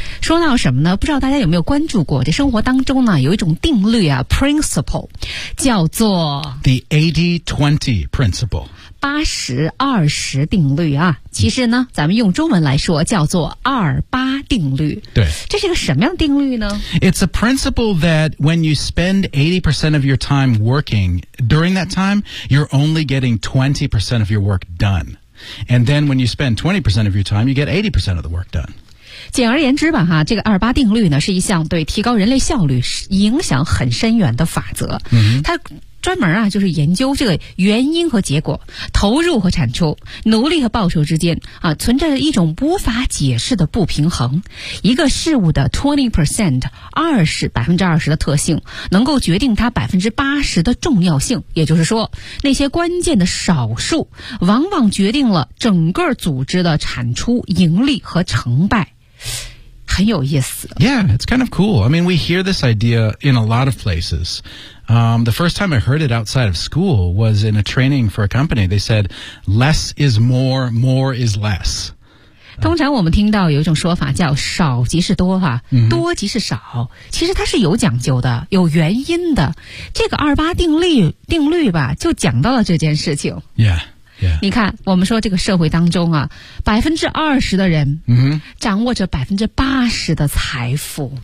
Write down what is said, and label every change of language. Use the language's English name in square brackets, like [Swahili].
[Chinese] 说到什么呢？不知道大家有没有关注过，这生活当中呢，有一种定律啊 ，principle， 叫做 [English] the 80-20 principle， [Chinese] 80-20定律啊。其实呢，咱们用中文来说，叫做28定律。对，这是个什么样的定律呢 [English] ？It's a principle that when you spend 80% of your time working during that time, you're only getting 20% of your work done. And then when you spend 20% of your time, you get 80% of the work done. [Chinese] 简而言之吧，哈，这个28定律呢，是一项对提高人类效率影响很深远的法则。它专门啊，就是研究这个原因和结果、投入和产出、努力和报酬之间啊，存在着一种无法解释的不平衡。一个事物的 20%， 20% 的特性，能够决定它80%的重要性。也就是说，那些关键的少数，往往决定了整个组织的产出、盈利和成败。很有意思。 [English] Yeah, it's kind of cool. I mean, we hear this idea in a lot of places. The first time I heard it outside of school was in a training for a company. They said, less is more, more is less. [Chinese] 通常我们听到有一种说法叫少即是多哈、多即是少。其实它是有讲究的，有原因的。这个28定律吧，就讲到了这件事情。 [English] Yeah. Yeah. [Chinese] 你看我们说这个社会当中啊 ,20% 的人掌握着80%的财富。